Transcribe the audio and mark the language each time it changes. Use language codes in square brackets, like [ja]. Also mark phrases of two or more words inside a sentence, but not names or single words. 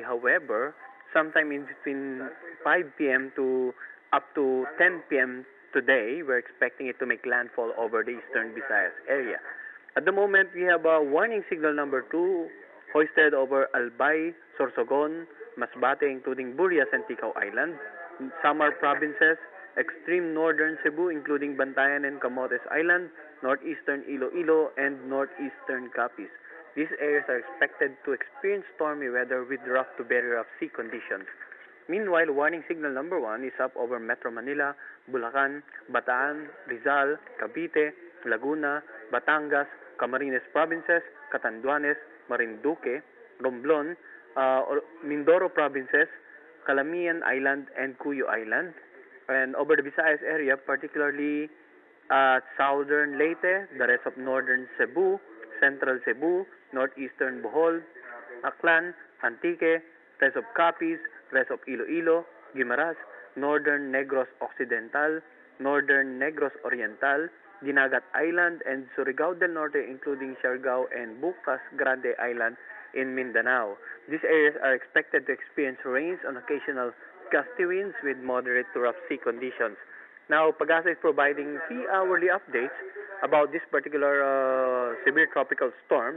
[en] However, sometime in between 5 p.m. to up to 10 p.m. today, we're expecting it to make landfall over the eastern Visayas area. At the moment, we have a warning signal number 2 hoisted over Albay, Sorsogon, Masbate, including Burias and Ticao Island, Samar provinces, extreme northern Cebu, including Bantayan and Camotes Island, northeastern Iloilo, and northeastern Capiz. These areas are expected to experience stormy weather with rough to very rough sea conditions. Meanwhile, warning signal number 1 is up over Metro Manila, Bulacan, Bataan, Rizal, Cavite, Laguna, Batangas, Camarines provinces, Catanduanes, Marinduque, Romblon, Mindoro provinces, Calamian Island, and Cuyo Island. And over the Visayas area, particularly southern Leyte, the rest of northern Cebu, central Cebu, northeastern Bohol, Aklan, Antique, rest of Capiz, rest of Iloilo, Guimaras, northern Negros Occidental, northern Negros Oriental, Dinagat Island, and Surigao del Norte, including Siargao and Bucas Grande Island in Mindanao. These areas are expected to experience rains and occasional gusty winds with moderate to rough sea conditions. Now, PAGASA is providing 3-hourly updates about this particular severe tropical storm.